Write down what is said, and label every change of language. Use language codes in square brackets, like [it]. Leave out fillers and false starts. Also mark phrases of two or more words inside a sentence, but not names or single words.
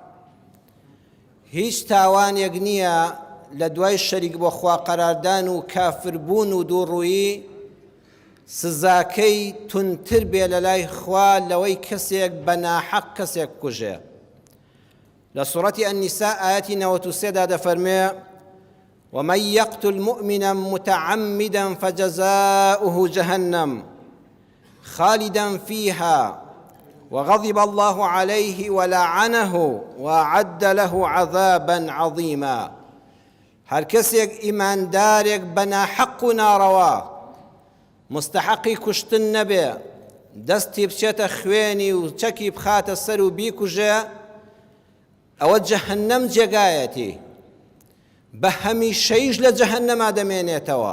[ckb] هیچ تاوانێک نییە لە دوای شەریک بۆ خوا قەراردان و کافربوون و دووڕوویی سزاکەی تونتر بێ لە لای خوا لەوەی کەسێک بە ناحەق کەسێک کوژێ. لە سوورەتی ئەنیساء ئایەتی 93 دەفەرمێ: [ar] ومن يقتل مؤمنا متعمدا فجزاؤه جهنم خالدا فيها وغضب الله عليه ولعنه وأعد له عذابا عظيما. [ckb] هر کەسێک ئیماندارێک بە ناحەق و ناڕەوا مستحقی کوشتن نەبێ، دەستی بچێتە خوێنی و چەکی بخاتە سەر و بیکوژێ، ئەوە جەهەنەم جێگایەتی، بە هەمیشەیش لە جەهەنەما دەمێنێتەوە.